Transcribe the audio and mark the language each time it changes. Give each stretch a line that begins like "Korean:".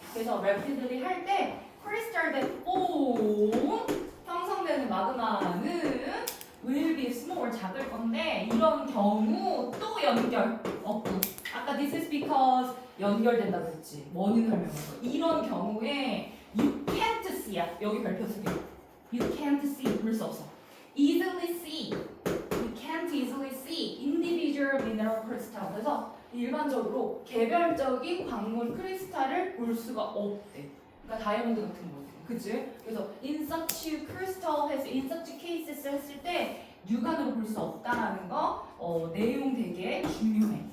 Korean: 그래서 rapidly 할 때
English: crystal that form
Korean: 형성되는 마그마는
English: will be small
Korean: 작을 건데 이런 경우 또 연결 없고 아까
English: this is because
Korean: 연결된다고 했지. 원인 설명해서 이런 경우에
English: you can't see
Korean: 야. 여기 별표 쓰게.
English: you can't see
Korean: 볼 수 없어.
English: easily see you can't easily see individual mineral crystal.
Korean: 그래서 일반적으로 개별적인 광물 크리스탈을 볼 수가 없대. 그러니까 다이아몬드 같은 거. 그치? 그래서
English: in such crystal
Korean: 해서
English: in such cases
Korean: 했을 때 육안으로 볼 수 없다라는 거 내용 되게 중요해.